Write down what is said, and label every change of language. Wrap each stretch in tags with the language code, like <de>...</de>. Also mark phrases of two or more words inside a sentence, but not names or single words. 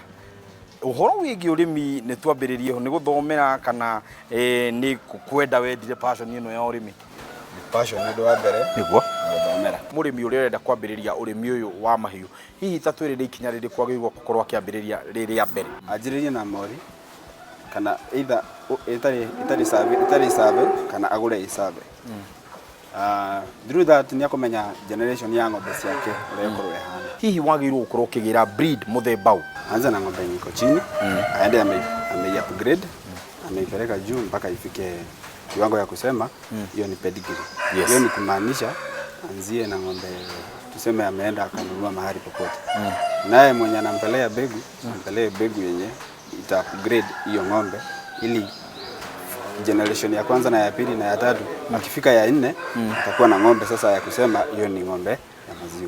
<ki>Uhoro wigi urimi ni twambiririe ho ni guthomera kana ni kwenda wendire passion ino ya urimi? Passion ndo wa mbere niguo guthomera. Mũrĩmi ũrĩa ũrenda kwambĩrĩria ũrĩmi ũyũ wa mahiũ, hihi ta twĩrĩre ikinya rĩrĩ kwagĩrĩirwo gũkorwo akĩambĩrĩria rĩrĩa mbere? Anjĩrĩrie na mori kana either itari sabe kana agure isabe.</ki> <en>Through that</en> <ki>ni akomenya generation ya ng'ombe ciake ũrĩa ĩkorwo ihana. Hihi wagĩrĩirwo gũkorwo ũkĩgĩra breed mũthemba ũũ?</ki> <sw>Anza na ng'ombe iko chini, aende ame upgrade, ameipeleka juu mpaka ifike kiwango ya kusema hiyo ni pedigree. Hiyo ni kumaanisha anzie na ng'ombe tuseme ameenda akanunua mahali popote. Naye mwenye anampelea begu, ampelea begu yenye ita upgrade hiyo ng'ombe ili generation ya kwanza na ya pili na ya tatu akifika ya 4 atakuwa na ng'ombe sasa ya kusema hiyo ni ng'ombe ya maziwa.</sw>